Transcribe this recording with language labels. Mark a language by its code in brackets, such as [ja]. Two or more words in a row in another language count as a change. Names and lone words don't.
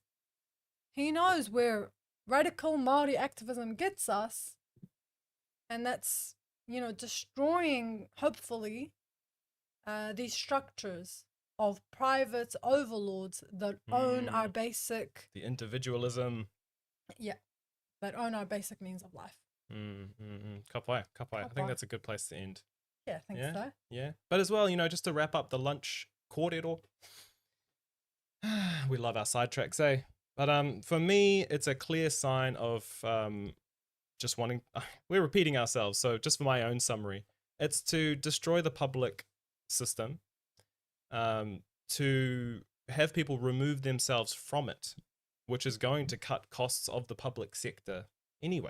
[en] He knows where radical Māori activism gets us. And that's, you know, destroying, hopefully, these structures of private overlords that own our basic... The individualism. Yeah, that own our basic means of life. [mi] Ka pai. [en] I think that's a good place to end. Yeah, I think so. Yeah. But as well, you know, just to wrap up the lunch kōrero. We love our sidetracks, eh? But for me, it's a clear sign of just wanting... we're repeating ourselves, so just for my own summary. It's to destroy the public system, to have people remove themselves from it, which is going to cut costs of the public sector anyway.